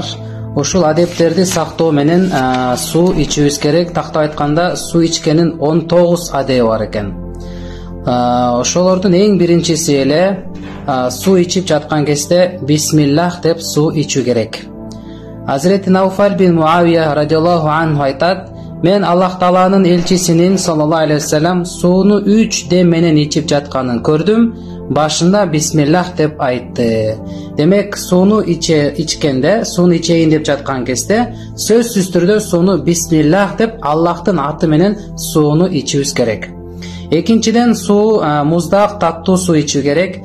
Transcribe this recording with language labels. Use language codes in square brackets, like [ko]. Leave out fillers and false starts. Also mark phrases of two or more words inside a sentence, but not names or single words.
[ky] Ушул адептерди сактоо менен суу ичүүбүз керек. Тактап айтканда, суу ичкенин 19 адеби бар экен. Ошолордун эң биринчиси эле суу ичип жаткан кезде бисмиллах деп суу ичүү керек. Hazreti Навфал бин Муавия [ar] رضي الله عنه [ky] айтат: мен Аллах Тааланын элчисинин [ar] صلى الله عليه وسلم [ky] сууну 3 дем менен ичип жатканын көрдүм. Башында бисмиллах деп айтты. Демек, сууну ичкенде, сууну ичейин деп жаткан кезде сөзсүз түрдө сууну бисмиллах деп Аллахтын аты менен сууну ичүүбүз керек. Экинчиден, суу муздак, таттуу суу ичүү керек.